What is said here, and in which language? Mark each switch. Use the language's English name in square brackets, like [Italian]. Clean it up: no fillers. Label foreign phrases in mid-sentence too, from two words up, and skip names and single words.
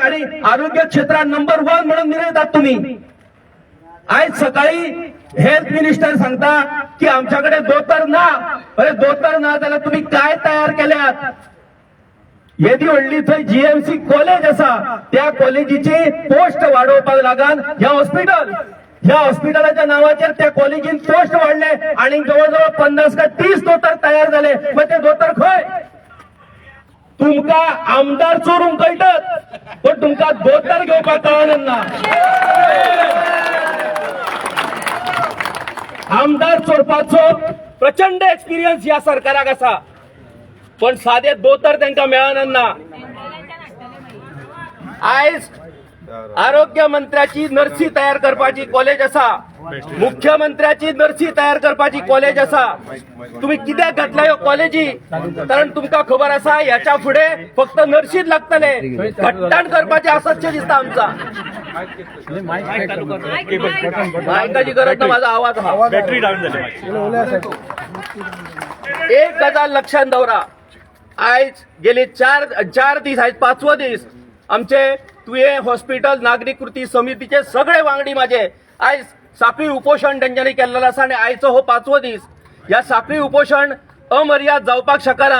[Marathi] आणि आरोग्य क्षेत्रात नंबर 1 म्हणून निर्णयतात तुम्ही. आज सकाळी [English] health minister [Marathi] सांगता की आमच्याकडे दोतर ना. [Konkani] अरे दोतर ना जाल्यार तुम्ही काय तयार केल्यात? येदी व्हडली थंय जीएमसी कॉलेज आसा त्या कॉलेजीची पोस्ट वाडोवपाक लागून ह्या हॉस्पिटलाच्या नावाचेर त्या कॉलेजीन पोस्ट वाढले आणि जवळजवळ 50 का 30 दोतर तयार झाले. मग ते दोतर खंय? तुमका आमदार चोरूंक कळटात पण तुमका दोतर घेवपाक कळना. आमदार चोरपाचो प्रचंड एक्सपिरियन्स या सरकाराक आसा पण साधे दोतर तांकां मेळना. आयज आरोग्य मंत्र्याची नर्सी तयार करपाची कॉलेज आसा, मुख्यमंत्र्याची नर्सी तयार करपाची कॉलेज आसा. तुम्ही कित्याक घातल्या ह्यो कॉलेजी? कारण तुमकां खबर आसा ह्याच्या फुडें फक्त नर्सीच लागतले. घट्टाण करपाचे आसतशें दिसता आमचा. [Marathi] मायकाची गरज ना, माझा आवाज हा [English] battery down [Marathi] झाली. [Konkani] एक गजाल लक्षात दवरा. आयज गेले 4 दीस, आयज 5वो दीस आमचे तुये हॉस्पिटल नागरिक कृती समितीचे सगळे वांगडी माझे आयज साखळी उपोषण तेंच्यांनी केल्लेलें आसा आनी आयचो हो 5वो दीस. ह्या साखळी उपोषण अमर्याद जावपाक शकना.